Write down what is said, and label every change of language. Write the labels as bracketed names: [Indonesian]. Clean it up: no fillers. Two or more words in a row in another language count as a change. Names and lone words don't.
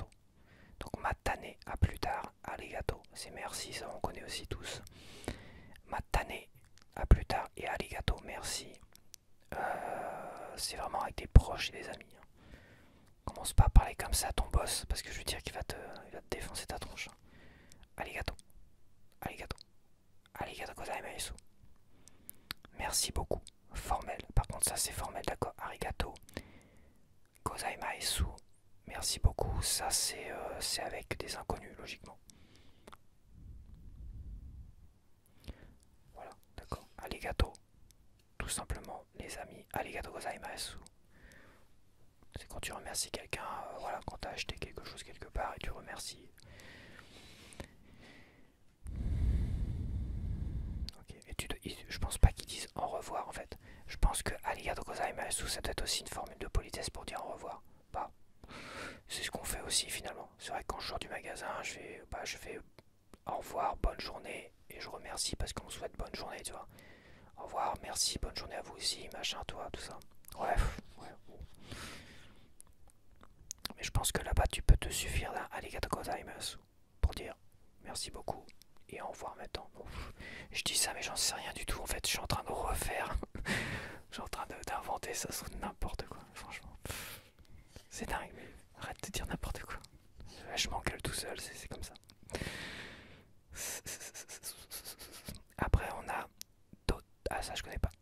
[French] Donc matane, à plus tard, arigato. C'est merci, ça on connaît aussi tous. Matane, à plus tard et arigato, merci. C'est vraiment avec des proches et des amis. Commence pas à parler comme ça à ton boss, parce que je veux dire qu'il va te défoncer ta tronche. [Japanese] ありがとう。ありがとう. ありがとうございます. [French] Merci beaucoup. Formel. Par contre ça c'est formel, d'accord. [Japanese] ありがとう。ございます. [French] Merci beaucoup. Ça c'est avec des inconnus logiquement. Voilà, d'accord. Arigato. Tout simplement les amis. [Japanese] ありがとうございます. [French] C'est quand tu remercies quelqu'un, voilà, quand tu as acheté quelque chose quelque part et tu remercies. Ok, et je pense pas qu'ils disent au revoir en fait. Je pense que [Japanese] ありがとうございます [French] ça doit être aussi une formule de politesse pour dire au revoir. Bah, c'est ce qu'on fait aussi finalement. C'est vrai que quand je sors du magasin, je fais au revoir, bonne journée et je remercie parce qu'on me souhaite bonne journée, tu vois. Au revoir, merci, bonne journée à vous aussi, machin, toi, tout ça. Bref, ouais. Mais je pense que là-bas, tu peux te suffire d'un [Japanese] ありがとうございます [French] pour dire merci beaucoup et au revoir maintenant. Bon, je dis ça, mais j'en sais rien du tout. En fait, je suis en train de refaire. Je suis en train d'inventer ça sur n'importe quoi, franchement. C'est dingue, mais arrête de dire n'importe quoi. Je m'engueule tout seul, c'est comme ça. Après, on a ah, ça, je connais pas.